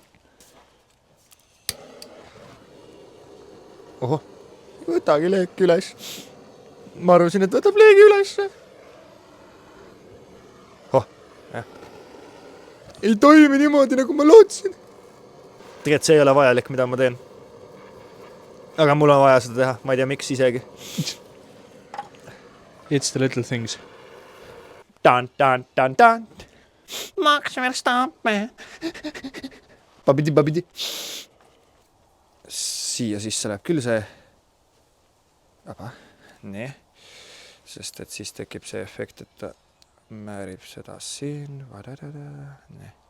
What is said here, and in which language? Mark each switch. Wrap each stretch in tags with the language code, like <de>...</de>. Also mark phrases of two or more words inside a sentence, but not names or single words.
<et>Oho, võtagi leek üles. Ma arvasin, et võtab leegi üles. Jah. Ei toimi niimoodi, nagu ma lootsin. Tegelikult see ei ole vajalik, mida ma teen. Aga mul on vaja seda teha, ma ei tea, miks isegi.</et> <en>It's the little things.</en> <et>Tan. Max Verstappen. Babidi. Siia sisse läheb küll see. Nii. Sest et siis tekib see efekt, et ta määrib seda siin. Nii.</et>